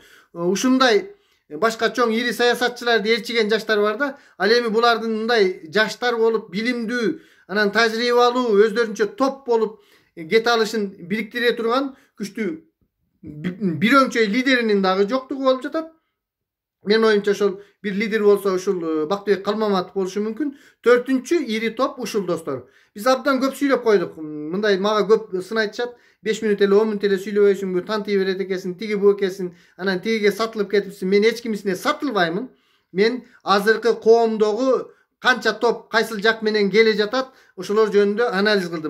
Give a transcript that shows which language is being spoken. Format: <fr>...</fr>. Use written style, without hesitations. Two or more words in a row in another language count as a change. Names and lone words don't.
<ky>Ушундай башка чоң ири саясатчыларды ээрчиген жаштар бар да. Ал эми булардын мындай жаштар болуп, билимдүү, анан тажрыйбалуу, өздөрүнчө топ болуп кете алышын бириктире турган күчтүү бир өңчөй лидеринин дагы жоктугу болуп жатат. Менин оюмча ошол бир лидер болсо ушул Бактыбек Калмаматов болушу мүмкүн. 4-чү ири топ ушул достор. Биз абдан көп сүйлөп койдук. Мындай мага көп сын айтышат. 5 мүнөт эле 10 мүнөт эле сүйлөбөйсүңбү, тантый берет экенсиң, тиги бу экенсиң, анан тигиге сатылып кетипсиң. Мен эч кимисине сатылбаймын. Мен азыркы коомдогу канча топ кайсыл жак менен келе жатат, ошолор жөнүндө анализ кылдым.</ky>